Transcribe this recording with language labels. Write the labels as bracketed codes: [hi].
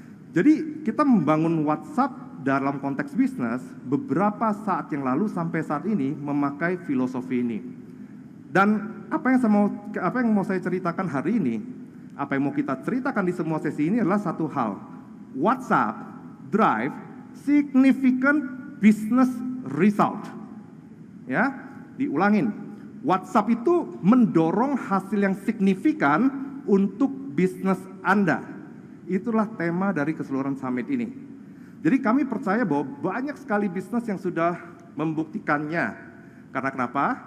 [id] Jadi kita membangun WhatsApp dalam konteks bisnis beberapa saat yang lalu sampai saat ini memakai filosofi ini. Dan apa yang mau saya ceritakan hari ini, apa yang mau kita ceritakan di semua sesi ini adalah satu hal. [en] WhatsApp drive significant business result. [id] Ya, diulangin. WhatsApp itu mendorong hasil yang signifikan untuk bisnis Anda. Itulah tema dari keseluruhan summit ini. Jadi kami percaya bahwa banyak sekali bisnis yang sudah membuktikannya. Karena kenapa?